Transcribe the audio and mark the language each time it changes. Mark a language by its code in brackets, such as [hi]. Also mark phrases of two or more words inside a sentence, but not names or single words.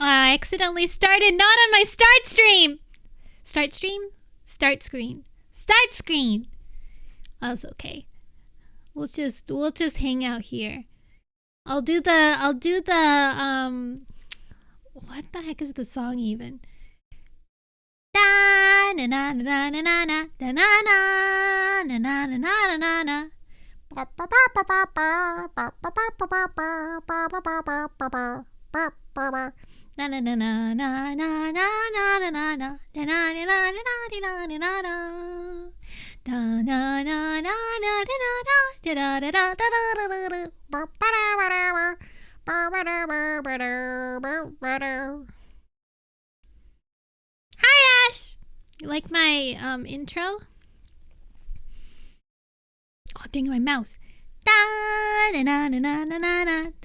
[en] I accidentally started not on my start stream. Start stream? Start screen. Start screen. That's okay. We'll just hang out here. I'll do the what the heck is the song even? Da na na na na na na na na na na na na na na. Na na na na na na na na na na na na da na na na na da da da da. Hi Ash! You like my intro? Oh dang my mouse. Da na na na na na na na da